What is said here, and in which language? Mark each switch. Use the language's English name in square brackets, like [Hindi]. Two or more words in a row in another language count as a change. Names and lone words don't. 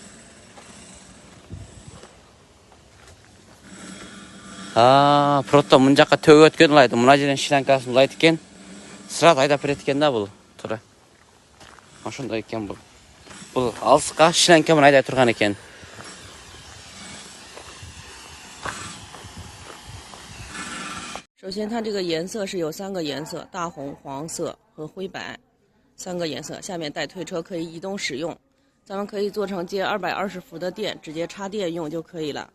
[Kyrgyz] Просто мын жакка төгүп өткөн ылайды. Мына жерден шлянкасын улайт экен. Сразу айдап берет экен да бул. Туура. Ошондой экен бул. Бул алыска шлянка менен айдай турган экен. [Chinese] 首先，它这个颜色是有3个颜色：大红、黄色和灰白，3个颜色。下面带推车可以移动使用，咱们可以做成接220伏的电，直接插电用就可以了。